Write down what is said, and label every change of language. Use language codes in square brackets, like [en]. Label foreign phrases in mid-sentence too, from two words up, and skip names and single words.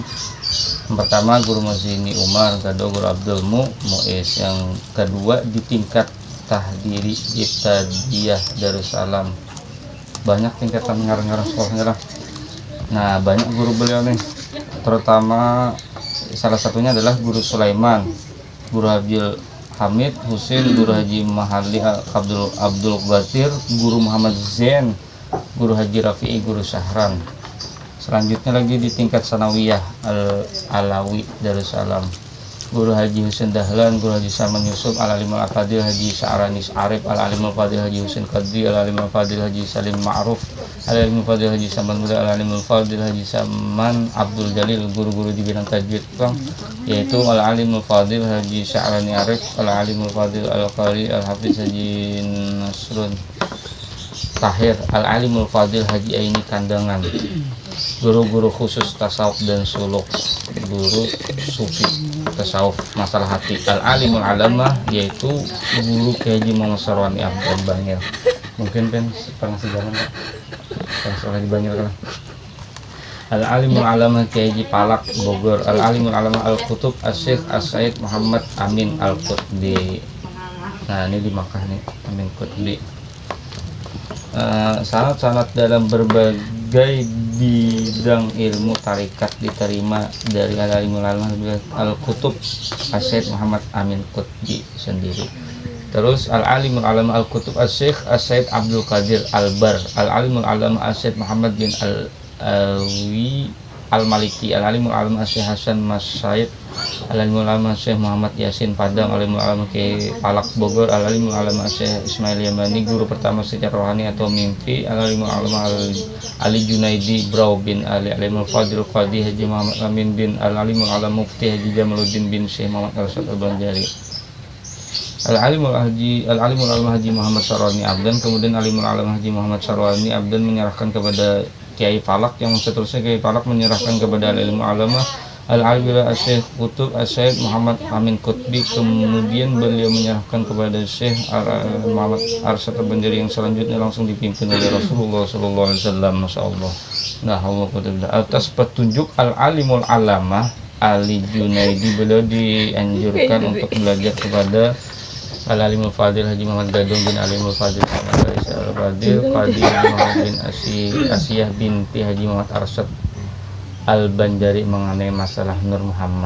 [id] Yang pertama Guru Mazini Umar, kedua Guru Abdul Mu'is, yang kedua di tingkat Tahdiri Ibtadiyah Darussalam. Banyak tingkatan ngarang-ngarang sekolahnya lah. Nah, banyak guru beliau nih, terutama salah satunya adalah Guru Sulaiman, Guru Abdul Hamid Husin, Guru Haji Mahali Abdul Batir, Guru Muhammad Zain, Guru Haji Rafi'i, Guru Syahran. Selanjutnya lagi di tingkat Sanawiyah Al-Alawi Darussalam, Guru Haji Husin Dahlan, Guru Haji Saman Yusuf, Al-Alim Al-Fadil Haji Sa'ranis Arif, Al-Alim Al-Fadil Haji Husin Qadri, Al-Alim Al-Fadil Haji Salim Ma'ruf, Al-Alim Al-Fadil Haji Saman Muda, Al-Alim Al-Fadil Haji Saman Abdul Jalil. Guru-guru di bidang tajwid yaitu Al-Alim Al-Fadil Haji Sa'rani Arif, Al-Alim Al-Fadil Al-Qari Al-Hafiz Haji Nasrun Tahir, Al-Alim Al-Fadil Haji Aini Kandangan. Guru-guru khusus tasawuf dan suluk, guru sufi tasawuf masalah hati, Al-Alimul Alamah yaitu guru Haji Muhammad Sarwani Abdan Bangil. Mungkin pernah sejalan Pak, pernah di Bangil kan. Al-Alimul Alamah Haji Palak Bogor, Al-Alimul Alamah Al-Qutub As-Syekh As-Said Muhammad Amin Al-Qutbi. Nah ini di Makkah nih, Amin Qutbi. Sanat-sanat dalam berbagai bidang ilmu tarikat diterima dari Al-Alimul Alamah Al-Qutub As-Said Muhammad Amin Qutbi sendiri. Terus Al-Alimul Alamah Al-Qutub As-Syekh As-Said Abdul Qadir Al-Bar, Al-Alimul Alamah As-Said Muhammad bin Al-Awi Al-Maliki, Al-Alimul Alamah As-Syekh Hasan Mas Said, Al-Alimul Alamah Syekh Muhammad Yasin Padang, Al-Alimul Alamah Kiai Palak Bogor, Al-Alimul Alamah Syekh Ismail Yamani, guru pertama secara rohani atau mimpi, Al-Alimul Alamah Ali Junaidi Brau bin Ali, Al-Alimul Fadil Qadi Haji Muhammad Amin bin Al-Alimul Alamah Mufti Haji Jamaluddin bin Syekh Muhammad Al-Rasad Al-Banjari, Al-Alimul Alamah Haji Muhammad Sarwani Abdan. Kemudian Al-Alimul Alamah Haji Muhammad Sarwani Abdan menyerahkan kepada Kiai Palak, yang seterusnya Kiai Palak menyerahkan kepada Al-Alimul Alamah Al-Alimul Syekh Qutub As-Said Muhammad Amin Qutbi. Kemudian beliau menyerahkan kepada Syekh Muhammad Arsyad Al-Banjari yang selanjutnya langsung dipimpin oleh Rasulullah SAW. [ar] ما شاء الله. [id] Nah, atas petunjuk Al-Alimul Alamah Ali Junaidi, beliau dianjurkan untuk belajar kepada Al-Alimul Fadil Haji Muhammad Gadung bin Alimul Fadil Muhammad Al-Fadil Qadi Muhammad bin Asiyah binti Haji Muhammad Arsyad Al-Banjari mengenai masalah Nur Muhammad.